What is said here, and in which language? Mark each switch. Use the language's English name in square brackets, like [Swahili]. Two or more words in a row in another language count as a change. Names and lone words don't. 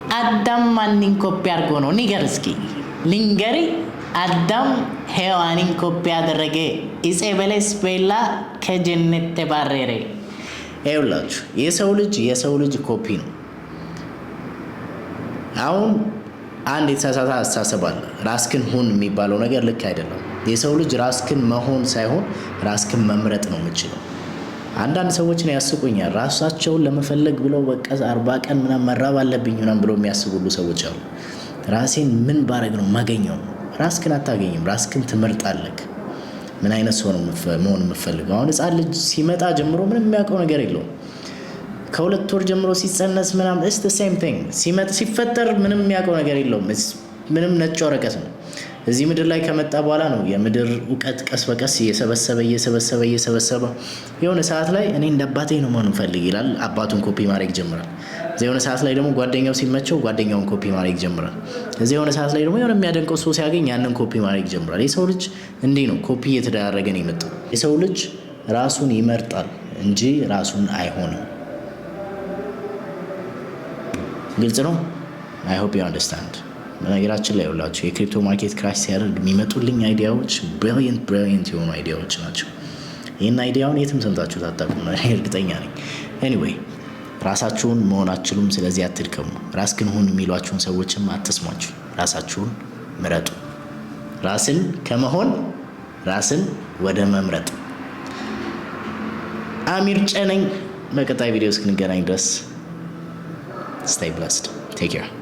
[Amharic] አዳም ማንን ኮፒ አድርጎ ነው ንገር እስኪ ልንገሪ አዳም ሔዋንን ኮፒ አደረገ ኢፄ በለስ በላ ከጀነት ተባረረ ይኸውላችሁ የሰው ልጅ ኮፒ ነው አሁን አንድ የተሳሳተ አስተሳሰብ አለ ራስክን ሁን የሚባለው ነገር ልክ አይደለም የሰው ልጅ ራስክን መሆን ሳይሆን ራስክን መምረጥ ነው የምችለው አንዳንድ ሰዎች ነው ያስቁኛል ራሳቸውን ለመፈለግ ብለው በቃ 40 ቀን ምናምን መራብ አለብኝ ምናምን ብለው የሚያስቡሉ ሰዎች አሉ ራሴን ምን ባረግ ነው ማገኘው ራስክን አታገኝም ራስክን ትመርጣለህ ምን አይነት ሰው ነው መሆን የምፈልገው አሁን ህፃን ልጅ ሲመጣ ጀምሮ ምንም የሚያውቀው ነገር የለውም ከሁለት ወር ጀምሮ ሲጸነስ ምናምን [English] it's the same thing [Amharic] ሲፈጠር ምንም የሚያውቀው ነገር የለውም ምንም ነጭ ወረቀት ነው እዚህ ምድር ላይ ከመጣ በኋላ ነው የምድር ዕውቀት ቀስ በቀስ እየሰበሰበ የሆነ ሰዓት ላይ እኔ እንደአባቴ ነው መሆን ፈልግ ይላል አባቱን ኮፒ ማድረግ ይጀምራል እዚህ የሆነ ሰዓት ላይ ደግሞ ጓደኛው ሲመቸው ጓደኛውን ኮፒ ማድረግ ይጀምራል እዚህ የሆነ ሰዓት ላይ ደግሞ የሆነ የሚያደንቀው ሰው ሲያገኝ ያንን ኮፒ ማድረግ ይጀምራል የሰው ልጅ እንዲህ ነው ኮፒ እየተደረገ ነው የመጣው የሰው ልጅ ራሱን ይመርጣል እንጂ ራሱን አይሆንም ግልጽ ነው [English] I hope you understand [Amharic] በነገራችን ላይ ሁላችሁ የክሪፕቶ ማርኬት ክራሽ ሲያደርግ የሚመጡልኝ አይዲያዎች brilliant የሆኑ አይዲያዎች ናቸው ይሄን አይዲያውን የትም ሰምታችሁት አታውቁም ነው እርግጠኛ ነኝ anyway ራሳችሁን መሆናችሁም ስለዚህ አትድከሙ ራስክን ሁን የሚሏችሁን ሰዎችም አትስሟቸው ራሳችሁን ምረጡ ራስን ከመሆን ራስን ወደ መምረጥ አሚር ጨነኝ በቀጣይ ቪዲዮ እስክንገናኝ ድረስ [English] stay blessed take care